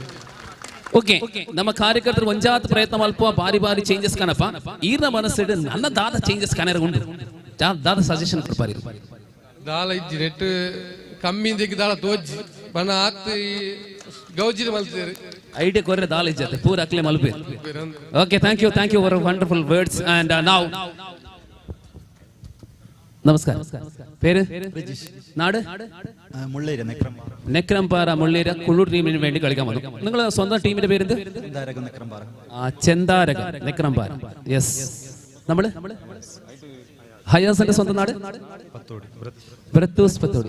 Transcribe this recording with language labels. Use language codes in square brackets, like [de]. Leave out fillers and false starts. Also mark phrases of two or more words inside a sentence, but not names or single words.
[tcy] ಓಕೆ, ನಮ್ಮ ಕಾರ್ಯಕರ್ತರು ಒಂಜಾತ್ ಪ್ರಯತ್ನ ಮಲ್ಪ ಬಾರಿ ಬಾರಿ ಚೇಂಜಸ್ ಕಾಣಪ್ಪ ಈರ್ನ ಮನಸ್ಸಿಡು ನನ್ನ ದಾದ ಚೇಂಜಸ್ ಕಾಣರ ಉಂಟು ದಾದ ಸಜೆಷನ್ ಕೊಡ್ಪಾರಿ ದಾಳ ಇಜ್ಜಿ ನೆಟ್ ಕಮ್ಮಿ ದಾಳ ತೋಜ್ಜಿ ಬಣ್ಣ ಆತ್ ಗೌಜಿದ ಮಲ್ತೇರಿ ಐಡಿಯಾ ಕೊರ್ರೆ ದಾಳ ಇಜ್ಜತೆ ಪೂರ ಅಕ್ಲೆ ಮಲ್ಪೆ. [en] okay, thank you for wonderful words and now നമസ്കാരം. [ml] പേര് നാട് മുള്ളേര നെക്രംപാറ മുള്ളേര കുള്ളൂർ ടീമിന് വേണ്ടി കളിക്കാൻ വന്നു. നിങ്ങൾ സ്വന്തം ടീമിന്റെ പേര് ചെന്താരക നെക്രംപാറ. യെസ്, നമ്മള് ഹയാസിന്റെ സ്വന്തം നാട് ബ്രത്തൂസ് പത്തോടി.